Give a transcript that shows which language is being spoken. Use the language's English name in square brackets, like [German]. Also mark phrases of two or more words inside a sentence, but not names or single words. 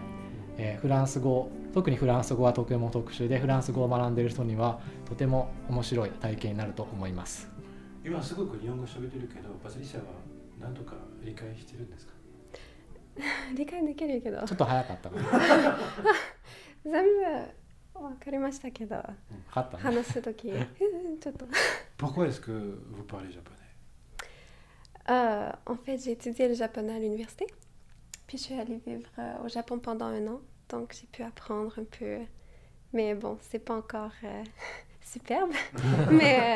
[Japanese] フランス語、特にフランス語はとても特殊で、フランス語を学んでいる人にはとても面白い体験になると思います。う？今すごく日本語喋ってるけど、パトリシアは何とか理解してるんですか？理解できるけど、ちょっと早かったかな。全部わかりましたけど、分かったね。話すとき、ちょっと。 [French] Pourquoi est-ce que vous parlez japonais? En fait, j'ai étudié le japonais à l'université, puis je suis allée vivre au Japon pendant 1 an, donc j'ai pu apprendre un peu. Mais bon, c'est pas encore superbe, mais